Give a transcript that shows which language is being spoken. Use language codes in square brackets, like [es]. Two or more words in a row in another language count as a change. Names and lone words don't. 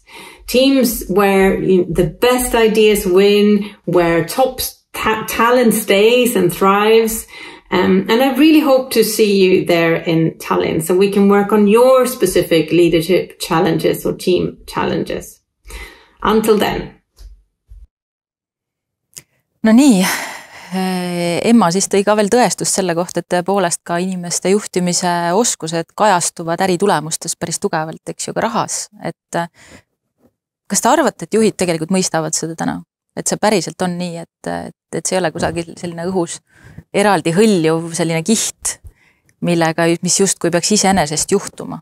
[en] Teams where the best ideas win, where top talent stays and thrives. And I really hope to see you there in Tallinn so we can work on your specific leadership challenges or team challenges. Until then. [et] No nii, Emma siis tõi ka veel tõestust selle kohta, et tõepoolest ka inimeste juhtimise oskused kajastuvad äritulemustes päris tugevalt, eks ju, ka rahas. Et kas te arvate, et juhid tegelikult mõistavad seda täna? Et see päriselt on nii, et see ei ole kusagil selline õhus eraldi hõljuv selline kiht, mis justkui peaks iseenesest juhtuma.